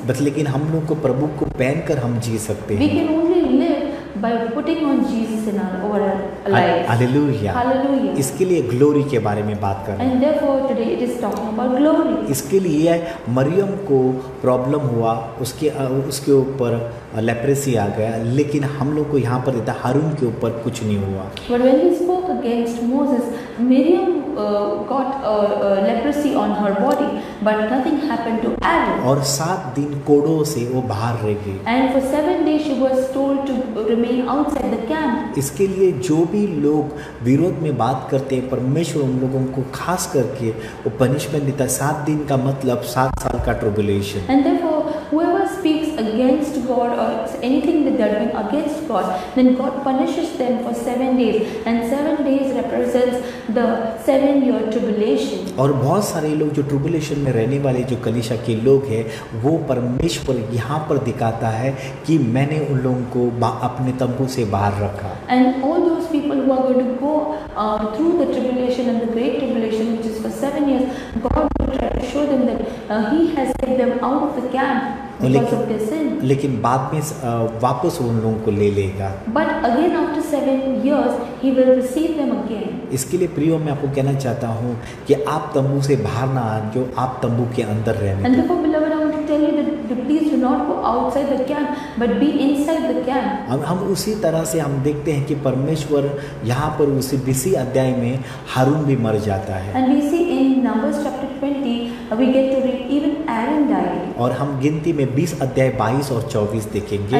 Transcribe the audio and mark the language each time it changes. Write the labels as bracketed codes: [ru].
[hi] बस लेकिन हम लोग को प्रभु को पहनकर हम जी सकते [en] We [hi] हैं। [en] can only live by putting on Jesus in our lives. [hi] Hallelujah. [en] Hallelujah. [hi] इसके लिए ग्लोरी के बारे में बात कर रहे हैं। [en] And therefore today it is talking about glory. [hi] इसके लिए मरियम को प्रॉब्लम हुआ, उसके ऊपर लेप्रेसी आ गया, लेकिन हम लोग को यहाँ पर देता हारून के ऊपर कुछ नहीं हुआ। [en] But when he spoke against Moses, Miriam got leprosy on her body, but nothing happened to Aaron. [hi] और 7 दिन कोड़ों से वो बाहर रह गई। [en] And for 7 days she was told to remain outside the camp. [hi] इसके लिए जो भी लोग विरोध में बात करते हैं, परमेश्वर उन लोगों को खास करके वो पनिशमेंट देता है। 7 दिन का मतलब 7 साल का tribulation. [en] And therefore, whoever speaks against God or anything that they're doing against God, then God punishes them for 7 days. And 7 days represents the 7-year tribulation. [hi] और बहुत सारे लोग जो ट्रिबुलेशन में रहने वाले जो कलीसिया के लोग हैं, वो परमेश्वर यहाँ पर दिखाता है कि मैंने उन लोगों को अपने तंबू से बाहर रखा। [en] And all those people who are going to go through the tribulation and the great tribulation, which is for 7 years, God will try to show them that He has taken them out of the camp because of their sin. [hi] लेकिन बाद में वापस उन लोगों को ले लेगा। [en] But again after 7 years, He will receive them again. [hi] इसके लिए प्रियो मैं आपको कहना चाहता हूँ कि आप तंबू से बाहर ना आ, जो आप तंबू के अंदर रहने। [en] And therefore, beloved, I want to tell you that please do not go outside the camp, but be inside the camp. [hi] हम उसी तरह से हम देखते हैं कि परमेश्वर यहाँ पर उसी 20 अध्याय में हारून भी मर जाता है। [en] And we see in Numbers chapter 20, we get to read even Aaron died. [hi] और हम गिनती में 20 अध्याय 22 और 24 देखेंगे।